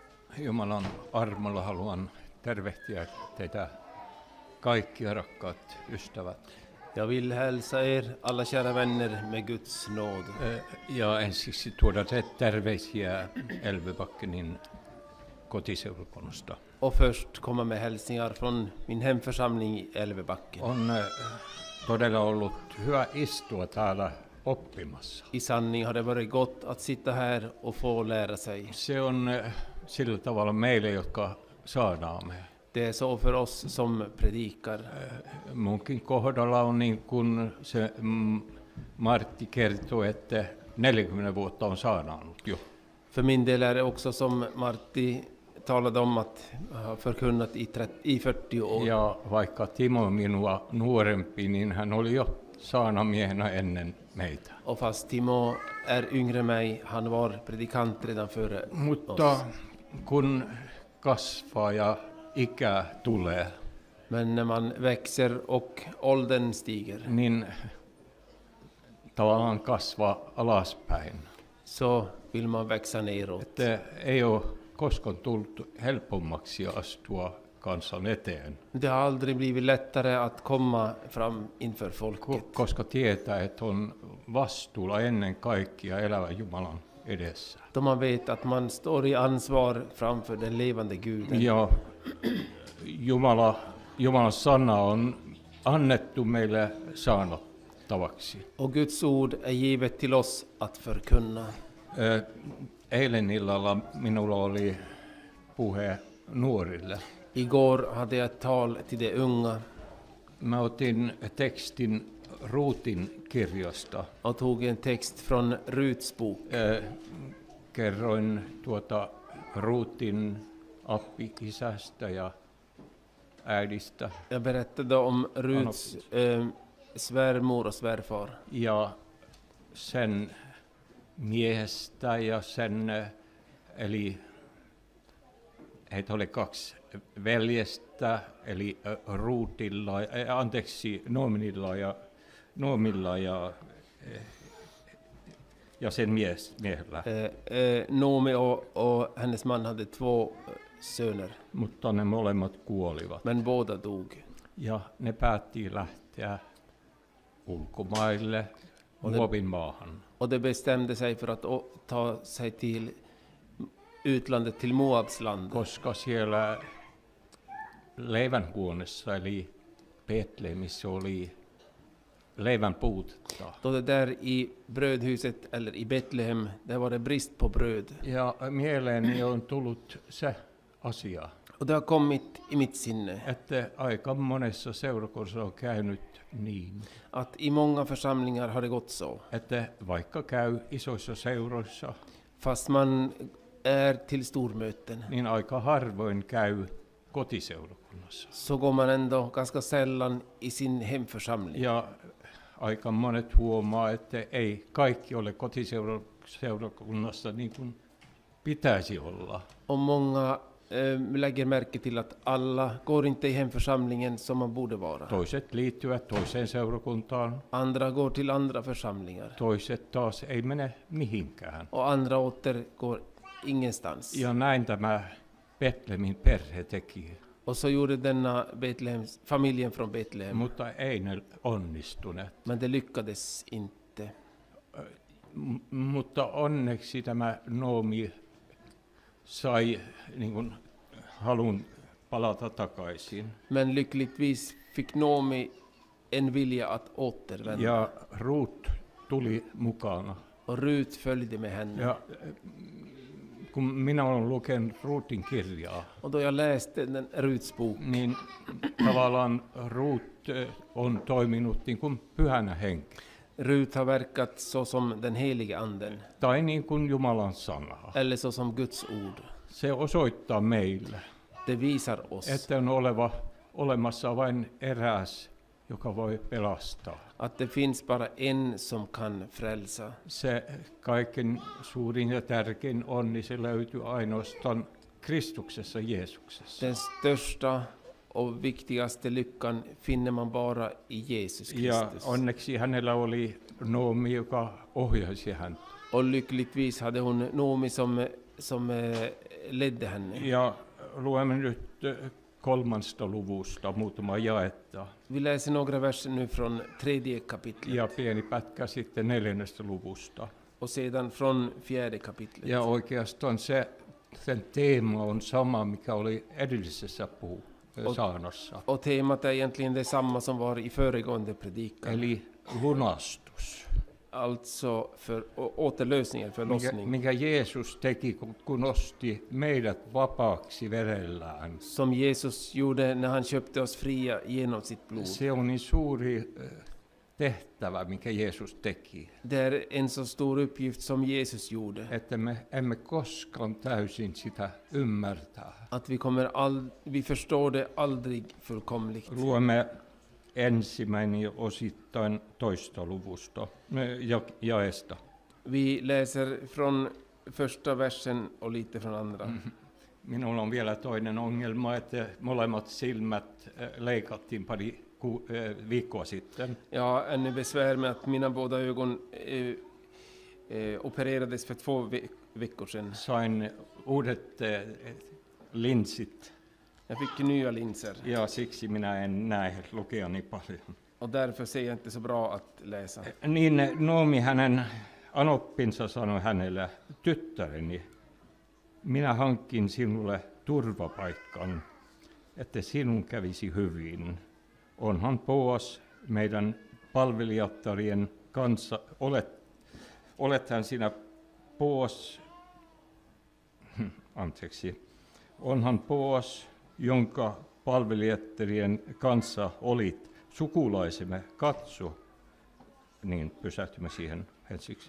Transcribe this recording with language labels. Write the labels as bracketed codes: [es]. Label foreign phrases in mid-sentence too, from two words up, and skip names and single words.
[fi] Jumalan armolla haluan tervehtiä teitä kaikkia rakkaat ystävät. [sv] Jag vill hälsa er alla kära vänner med Guds nåd. [fi] Ja ensiksi tuoda terveisiä Älvebackenin kotiseurakunnasta. [sv] Och först komma med hälsningar från min hemförsamling i Älvebacken. [fi] On todella ollut hyvä istua täällä oppimassa. [sv] I sanning har det varit gott att sitta här och få lära sig. [fi] Se on sillä tavalla meille, jotka saadaamme. [sv] Det är så för oss som predikar. [fi] Munkin kohdalla on niin kuin se Martti kertoi, että 40 vuotta on saadaanut jo. [sv] För min del är det också som Martti talade om att ha förkunnat i 40 år. [fi] Ja vaikka Timo on minua nuorempi, niin hän oli jo saarnamiehenä ennen meitä. [sv] Och fast Timo är yngre än mig, han var predikant redan före [fi] Mutta [sv] oss. [fi] kun kasvaa ja ikä tulee, [sv] Men när man växer och åldern stiger [fi] niin tavallaan kasvaa alaspäin. [sv] så vill man växa neråt. [fi] Että ei ole koskaan tullut helpommaksi astua kansan eteen, [sv] Det har aldrig blivit lättare att komma fram inför folket. [fi] koska tietää, että on vastuulla ennen kaikkea elävän Jumalan edessä. [sv] Då man vet att man står i ansvar framför den levande Guden. [fi] Ja Jumalan sana on annettu meille saanottavaksi. [sv] Och Guds ord är givet till oss att förkunna. [fi] Eilen illalla minulla oli puhe nuorille. [sv] Igår hade jag ett tal till de unga [fi] Mä otin tekstin Ruutin kirjasta. [sv] och tog en text från Ruts bok. [fi] Kerroin Ruutin appi-isästä ja äidistä. [sv] Jag berättade om Ruts svärmor och svärfar. [fi] Ja sen miehestä ja sen, eli heitä oli 2 veljestä, eli Noomilla ja sen miehellä. [sv] Noomi och hennes man hade 2 söner, [fi] Mutta ne molemmat kuolivat. [sv] men båda dog. [fi] Ja ne päätti lähteä ulkomaille, Moabin maahan. [sv] Och de bestämde sig för att ta sig till utlandet, till Moabs land. [fi] Koska siellä leivänhuoneessa eli Betlehemissä oli leivän puutetta. [sv] Då det där i brödhuset eller i Betlehem, där var det brist på bröd. [fi] Ja mieleeni on tullut se asia, [sv] Och det har kommit i mitt sinne [fi] että aika monessa seurakunnassa on käynyt niin, [sv] att i många församlingar har det gått så. [fi] että vaikka käy isoissa seuroissa, [sv] Fast man är till stormöten [fi] niin aika harvoin käy kotiseurakunnassa. [sv] så går man ändå ganska sällan i sin hemförsamling. [fi] Ja aika monet huomaa, että ei kaikki ole kotiseurakunnassa niin kuin pitäisi olla. [sv] Och många lägger märke till att alla går inte i hemförsamlingen som man borde vara. [fi] Toiset liittyvät toiseen seurakuntaan, [sv] Andra går till andra församlingar. [fi] toiset taas ei mene mihinkään. [sv] Och andra åter går ingenstans. [fi] Ja näin tämä Betlehemin perhe teki, [sv] Och så gjorde denna familjen från Betlehem. [fi] mutta ei ne onnistuneet. [sv] Men det lyckades inte. [fi] Mutta onneksi tämä Noomi sai niin kuin halun palata takaisin. [sv] Men lyckligtvis fick Noomi en vilja att återvända. [fi] Ja Ruut tuli mukana. [sv] Och Rut följde med henne. [fi] Ja kun minä olen lukenut Ruutin kirjaa, [sv] Och då jag läste den Ruts bok, [fi] niin tavallaan Ruut on toiminut niin kuin pyhänä henki. [sv] Rut har verkat så som den helige anden. [fi] Tai niin kuin Jumalan sana. [sv] Eller så som Guds ord. [fi] Se osoittaa meille, [sv] Det visar oss [fi] että on olemassa vain eräs, joka voi pelastaa. [sv] att det finns bara en som kan frälsa. [fi] Se kaiken suurin ja tärkein onni, se löytyy ainoastaan Kristuksessa, Jeesuksessa. [sv] Den största och viktigaste lyckan finner man bara i Jesus [fi] Ja [sv] Kristus. [fi] onneksi hänellä oli Noomi, joka ohjasi häntä. [sv] Och lyckligtvis hade hon Noomi som som ledde henne. [fi] Ja luemme nyt 3. luvusta muutama jaetta [sv] Vi läser några verser nu från 3 kapitlet [fi] ja pieni pätkä sitten 4. luvusta. [sv] och sedan från 4 kapitlet. [fi] Ja oikeastaan sen teema on sama, mikä oli edellisessä saarnassa. [sv] Och temat är egentligen detsamma som var i föregående predikan. [fi] Eli lunastus. [sv] Alltså för återlösningen, förlossning. [fi] Mikä Jeesus teki, kun osti meidät vapaaksi verellään. [sv] Som Jesus gjorde när han köpte oss fria genom sitt blod. [fi] Se on niin suuri tehtävä, mikä Jeesus teki. [sv] Det är en så stor uppgift som Jesus gjorde. [fi] Että me emme koskaan täysin sitä ymmärtää. [sv] Att vi förstår det aldrig fullkomligt. [fi] Luemme ensimmäinen ja osittain 2. luvusta, jaesta. [sv] Vi läser från första versen och lite från andra. [fi] Minulla on vielä toinen ongelma, että molemmat silmät leikattiin pari viikkoa sitten. [sv] Jag har ännu besvär med att mina båda ögon opererades för 2 veckor sedan. [fi] Sain uudet linssit [sv] Jag fick nya linser [fi] ja siksi minä en näe lukea niin paljon. [sv] och därför ser jag inte så bra att läsa. [fi] Niin Noomi hänen anoppinsa sanoi hänelle, tyttäreni, minä hankin sinulle turvapaikan, että sinun kävisi hyvin. Onhan Boas meidän palvelijattarien kanssa, olethan sinä Boas, onhan Boas, jonka palvelijattarien kanssa olit sukulaisemme, katso, niin pysähtymme siihen ensiksi.